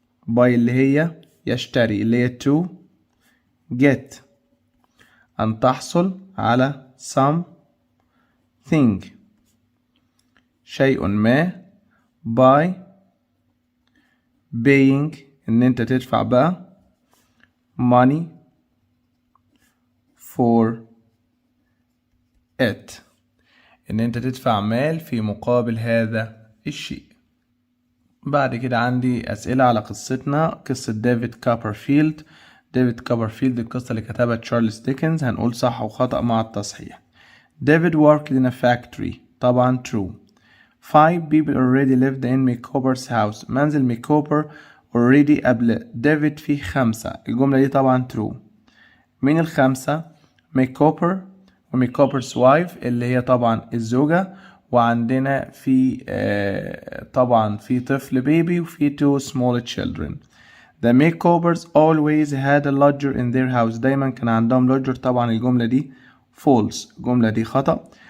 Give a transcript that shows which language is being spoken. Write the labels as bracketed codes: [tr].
[ar] buy اللي هي يشتري اللي هي [en] to get [ar] أن تحصل على [en] something [ar] شيء ما [en] by paying [ar] إن أنت تدفع بقى [en] money for it [ar] إن أنت تدفع مال في مقابل هذا الشيء. بعد كده عندي أسئلة على قصتنا، قصة ديفيد كوبرفيلد. ديفيد كوبرفيلد القصة اللي كتبها تشارلز ديكنز، هنقول صح وخطأ مع التصحيح. [en] David worked in a factory، طبعا true. 5 people already lived in Micawber's house، [ar] منزل ميكوبر already قبل ديفيد فيه 5، الجملة دي طبعا true. مين الخمسة؟ ميكوبر وميكوبر's wife اللي هي طبعا الزوجة، وعندنا في طبعا في طفل بيبي وفي [en] 2 small children. The Makeovers always had a lodger in their house، [ar] دايما كان عندهم lodger، طبعا الجملة دي false، الجملة دي خطأ.